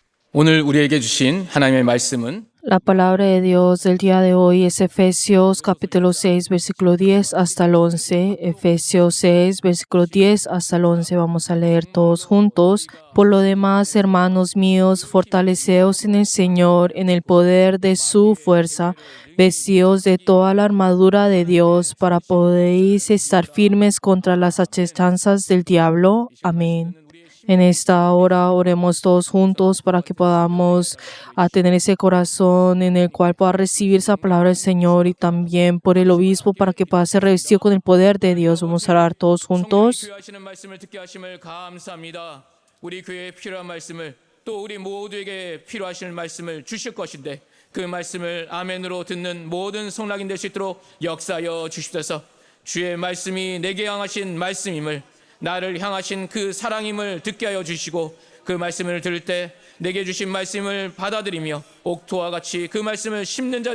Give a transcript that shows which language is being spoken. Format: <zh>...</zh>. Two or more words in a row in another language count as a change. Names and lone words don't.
<ko>오늘 우리에게 주신 하나님의 말씀은</ko> <es>La palabra de Dios del día de hoy es Efesios capítulo 6, versículo 10 hasta el 11. Efesios 6, versículo 10 hasta el 11. Vamos a leer todos juntos. Por lo demás, hermanos míos, fortaleceos en el Señor, en el poder de su fuerza. Vestidos de toda la armadura de Dios para poder estar firmes contra las acechanzas del diablo. Amén. En esta hora oremos todos juntos para que podamos tener ese corazón en el cual pueda recibir esa palabra del Señor, y también por el obispo para que pueda ser revestido con el poder de Dios. Vamos a orar todos juntos.</es> <ko>성령이 귀하시는 말씀을 듣게 하심을 감사합니다. 우리 교회에 필요한 말씀을 또 우리 모두에게 필요하신 말씀을 주실 것인데 그 말씀을 아멘으로 듣는 모든 성락인 될 수 있도록 역사하여 주시옵소서. 주의 말씀이 내게 향하신 말씀임을, 나를 향하신 그 사랑임을 듣게 하여 주시고, 그 말씀을 들을 때 내게 주신 말씀을 받아들이며 옥토와 같이 그 말씀을 심는 자</ko>